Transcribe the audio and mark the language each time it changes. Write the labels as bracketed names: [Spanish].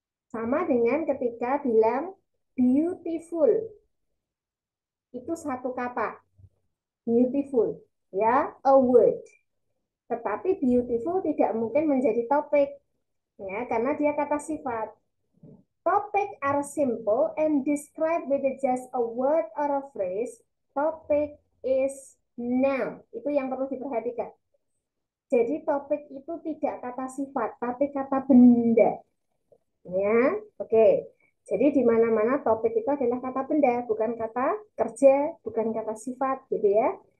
[Indonesian] Sama dengan ketika bilang beautiful. Itu satu kata. Beautiful, ya, [English] a word. [Indonesian] Tetapi beautiful tidak mungkin menjadi topik, ya, karena dia kata sifat. [English] Topic are simple and described with just a word or a phrase. Topic is noun. [Indonesian] Itu yang perlu diperhatikan. Jadi topik itu tidak kata sifat, tapi kata benda. Ya, oke. Jadi di mana-mana topik itu adalah kata benda, bukan kata kerja, bukan kata sifat, gitu ya.